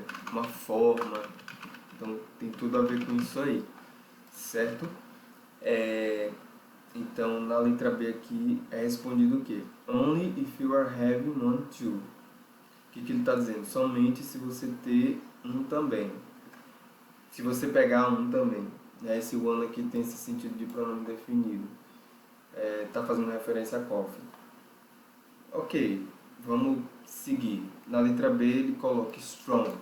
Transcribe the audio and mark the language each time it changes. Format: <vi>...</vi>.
<pt>Uma forma. Então, tem tudo a ver com isso aí. Certo? Então, na letra B aqui é respondido o quê?</pt> <en>Only if you are having one too.</en> <pt>O que ele está dizendo? Somente se você ter um também. Se você pegar um também. Né? Esse one aqui tem esse sentido de pronome definido. Está fazendo referência a coffee. Ok, vamos seguir. Na letra B ele coloca strong.</pt>